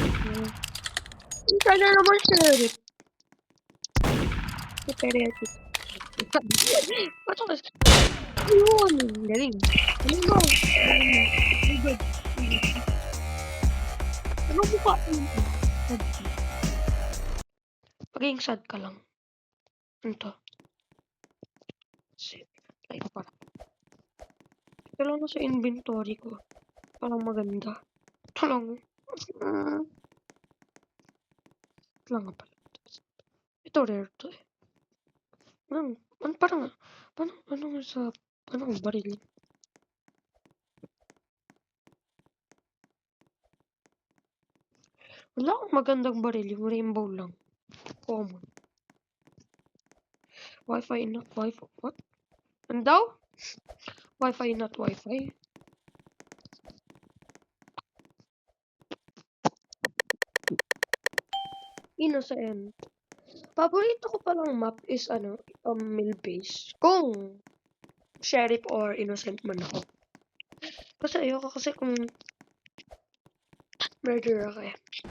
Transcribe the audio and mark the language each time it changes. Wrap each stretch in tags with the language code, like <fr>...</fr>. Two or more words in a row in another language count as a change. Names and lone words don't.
<tl>Isa na naman sheriff. Sheriff. Ba't ako? Ayun. Galing. Galing mo. Good. Ano mukha? Pagiging sad ka lang. Ano to? Like para. Ito lang na sa inventory ko. Parang maganda. Ito lang. Ito lang nga pala. Ito rare to eh. Parang, ano baril? Wala akong magandang baril. Yung rainbow lang. Common.</tl> <en>Wi-Fi not Wi-Fi. What?</en> <tl>Ano daw?</tl> <en>Wi-Fi not Wi-Fi. Innocent.</en> <tl>Paborito ko palang</tl> <en>map is mill base.</en> <tl>Kung</tl> <en>sheriff or innocent</en> <tl>man ako. Kasi ayoko kasi kung murderer ako eh.</tl>